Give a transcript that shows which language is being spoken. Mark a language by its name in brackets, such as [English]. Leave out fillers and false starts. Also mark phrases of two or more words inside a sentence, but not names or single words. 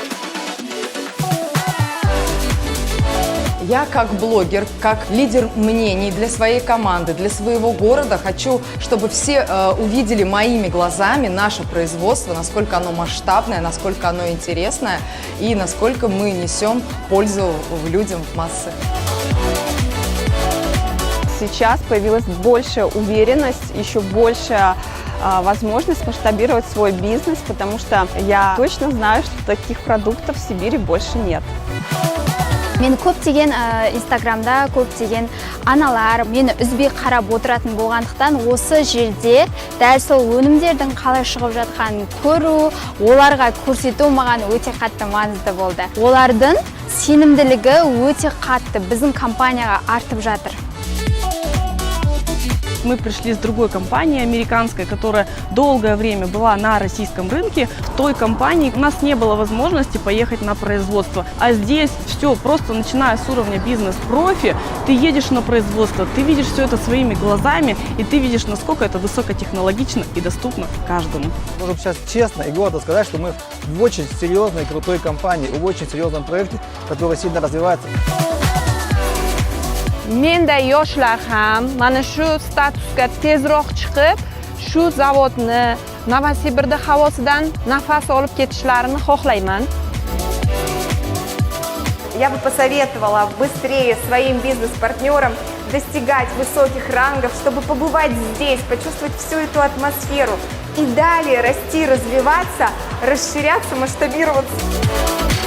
[Russian] Я как блогер, как лидер мнений для своей команды, для своего города хочу, чтобы все увидели моими глазами наше производство, насколько оно масштабное, насколько оно интересное и насколько мы несем пользу людям в массы. Сейчас появилась большая уверенность, еще большая возможность масштабировать свой бизнес, потому что я точно знаю, что таких продуктов в Сибири больше нет. [Kazakh] Мен көптеген Инстаграмда көптеген аналар мені үзбей қарап отыратын болғандықтан осы жерде дәл сол өнімдердің қалай шығып жатқанын көру, оларға көрсету маған өте қатты маңызды болды. Олардың сенімділігі өте қатты біздің компанияға артып жатыр. [Russian] Мы пришли с другой компании, американской, которая долгое время была на российском рынке. В той компании у нас не было возможности поехать на производство. А здесь все, просто начиная с уровня бизнес-профи, ты едешь на производство, ты видишь все это своими глазами, и ты видишь, насколько это высокотехнологично и доступно каждому. Можем сейчас честно и гордо сказать, что мы в очень серьезной, крутой компании, в очень серьезном проекте, который сильно развивается. [Uzbek] Menda yoshlar ham mana shu statusga tezroq chiqib, shu zavodni Novosibirda havosidan nafas olib ketishlarini xohlayman. [Russian] Я бы посоветовала быстрее своим бизнес-партнерам достигать высоких рангов, чтобы побывать здесь, почувствовать всю эту атмосферу и далее расти, развиваться, расширяться, масштабироваться.